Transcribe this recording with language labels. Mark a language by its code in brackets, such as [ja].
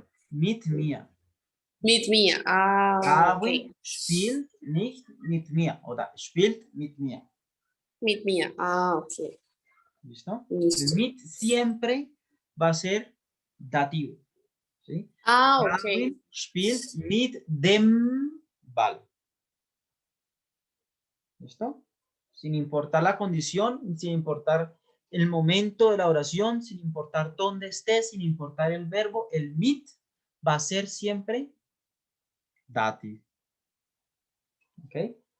[de] Mit mir. mit mir. Ah, Darwin ok. spielt nicht mit mir. Oder spielt mit mir. Mit mir. Ah, ok. [es] ¿Listo? Listo. El mit siempre va a ser dativo. ¿Sí? Ah, ok. [de] Darwin spielt mit dem Ball. [es] ¿Listo? Sin importar la condición, sin importar el momento de la oración, sin importar dónde esté, sin importar el verbo, el mit va a ser siempre dativo. ¿Ok?